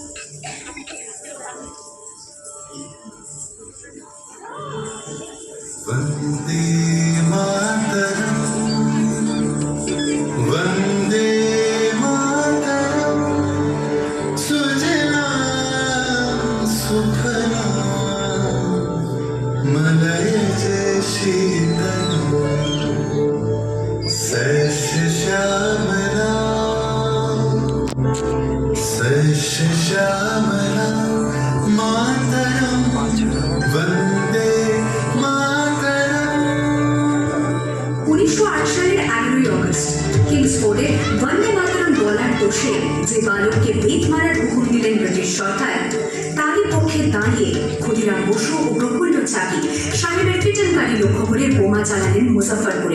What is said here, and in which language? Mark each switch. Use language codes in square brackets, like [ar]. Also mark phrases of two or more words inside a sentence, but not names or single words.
[sa] वंदे मातरम वंदे मातरम सुजलां सुफलां मलयज शीतलां शस्य श्यामलां मातरम वंदे [bn] 1908 সালের 11ই অগস্ট কিংসফোর্ডে বন্দে মাতরম বলার দোষে যে বালককে বেত মারার হুকুম দিলেন ব্রিটিশ সরকার, তারই পক্ষে দাঁড়িয়ে ক্ষুদিরাম বসু ও প্রফুল্ল চাকি সাহেবের পিটনকারী লক্ষ্য করে বোমা চালালেন মুজাফফরপুরে।